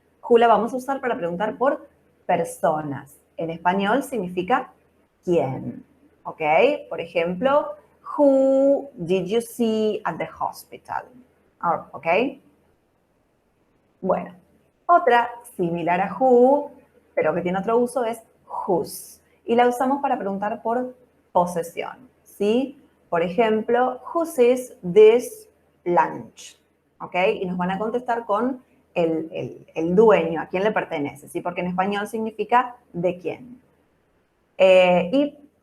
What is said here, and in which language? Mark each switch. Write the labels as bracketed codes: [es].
[es] Who la vamos a usar para preguntar por personas. En español significa quién. ¿Ok? Por ejemplo, [en] who did you see at the hospital? ¿Ok? [es] Bueno, otra similar a who, pero que tiene otro uso, es whose. Y la usamos para preguntar por posesión, ¿sí? Por ejemplo, [en] whose is this lunch? ¿Ok? [es] Y nos van a contestar con el dueño, a quién le pertenece, ¿sí? Porque en español significa de quién. Y